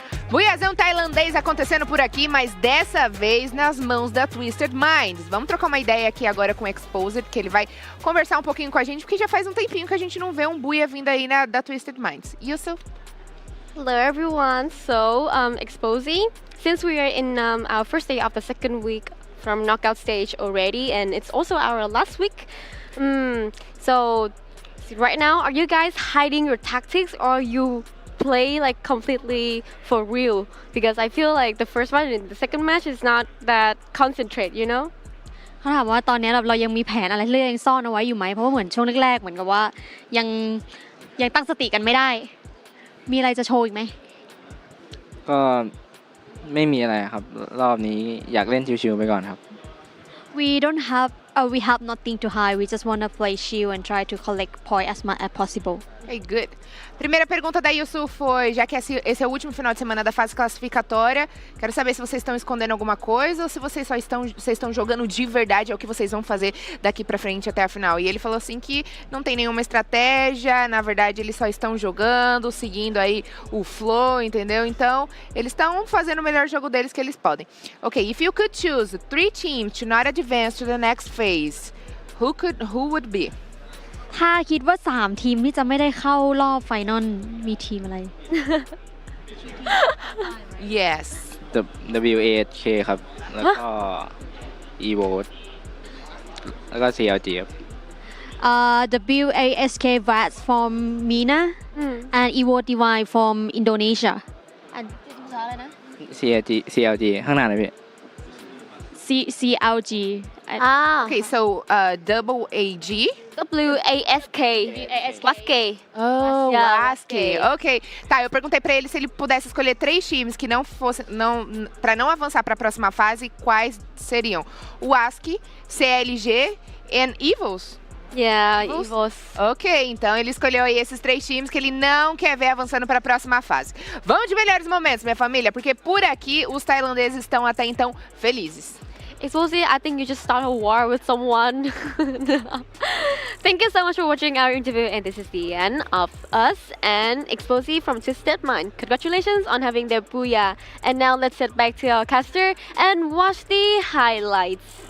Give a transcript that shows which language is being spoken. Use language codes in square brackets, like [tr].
[pt] Booyahzão tailandês acontecendo por aqui, mas dessa vez nas mãos da Twisted Minds. Vamos trocar uma ideia aqui agora com o Exposed, que ele vai conversar um pouquinho com a gente, porque já faz um tempinho que a gente não vê um Booyah vindo aí da Twisted Minds. Yusuf? [en] Hello everyone, so Exposing, since we are in our first day of the second week from knockout stage already, and it's also our last week, so right now, are you guys hiding your tactics, or you play like completely for real? Because I feel like the first one and the second match is not that concentrate, you know? [th] เขาถามว่าตอนนี้เรายังมีแผนอะไรที่เรายังซ่อนเอาไว้อยู่ไหมเพราะว่าเหมือนช่วงแรกๆเหมือนกับว่ายังตั้งสติกันไม่ได้มีอะไรจะโชว์อีกไหม ก็ไม่มีอะไรครับรอบนี้อยากเล่นชิวๆไปก่อนครับ [en] we have nothing to hide. We just want to play chill and try to collect points as much as possible. Hey, good. [pt] Primeira pergunta da Yusuf foi, já que esse é o último final de semana da fase classificatória, quero saber se vocês estão escondendo alguma coisa ou se vocês estão jogando de verdade, é o que vocês vão fazer daqui pra frente até a final. E ele falou assim que não tem nenhuma estratégia, na verdade eles só estão jogando, seguindo aí o flow, entendeu? Então, eles estão fazendo o melhor jogo deles que eles podem. [en] Okay, if you could choose 3 teams to not advance to the next phase, who would be? [th] ถ้าคิดว่า3ทีมที่จะไม่ได้เข้ารอบไฟนอลมีทีมอะไร [en] Yes. [th] WASK ครับแล้วก็ EVO แล้วก็ CLG ครับ [en] WASK Vats from MENA and EVO Divine from Indonesia [th] อันที่ภาษาอะไรนะ CLG ข้างหน้าเลยพี่ CLG [en] Okay, so WAG? WASK. WASK. Oh, WASK. Ok. [pt] Tá, eu perguntei pra ele se ele pudesse escolher 3 times que não fossem, pra não avançar pra próxima fase, quais seriam? O ASK, CLG e Evils? [en] Yeah, Evils. [pt] Ok, então ele escolheu aí esses 3 times que ele não quer ver avançando para a próxima fase. Vamos de melhores momentos, minha família, porque por aqui os tailandeses estão até então felizes. [en] Exposing, I think you just start a war with someone. Thank you so much for watching our interview, and this is the end of us and Exposing from Twisted Mind. Congratulations on having their Booyah. And now let's head back to our caster and watch the highlights.